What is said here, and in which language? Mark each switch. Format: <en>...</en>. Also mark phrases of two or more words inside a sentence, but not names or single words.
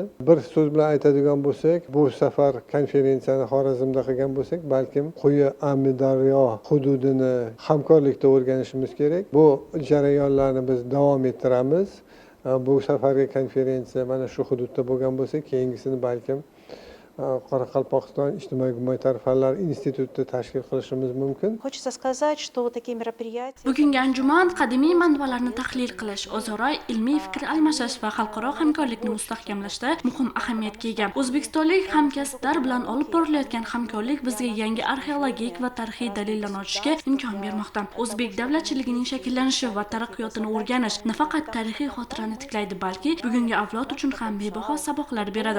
<uz>Bir so'z bilan aytadigan bo'lsak, bu safar konferensiyani Xorazmda qilgan bo'lsak, balkim Quyi Amudaryo hududini hamkorlikda o'rganishimiz kerak. Bu jarayonlarni biz davom ettiramiz. Bu safargi konferensiya mana shu hududda bo'lgan bo'lsa, keyingisini balkim Qoraqalpog'iston ijtimoiy-gumanitar fanlar institutida tashkil qilishimiz mumkin.</uz> <ru>Хочется сказать, что вот такие мероприятия.</ru> <uz>Bugungi anjuman qadimiy manbalarni tahlil qilish, o'zaro ilmiy fikr almashish va xalqaro hamkorlikni mustahkamlashda muhim ahamiyatga ega. O'zbekistonlik hamkasblar bilan olib borilayotgan hamkorlik bizga yangi arxeologik va tarixiy dalillarni ochishga imkon bermoqda. O'zbek davlatchiligining shakllanishi va taraqqiyotini o'rganish nafaqat tarixiy xotirani tiklaydi, balki bugungi avlod uchun ham bebaho saboqlar beradi.</uz>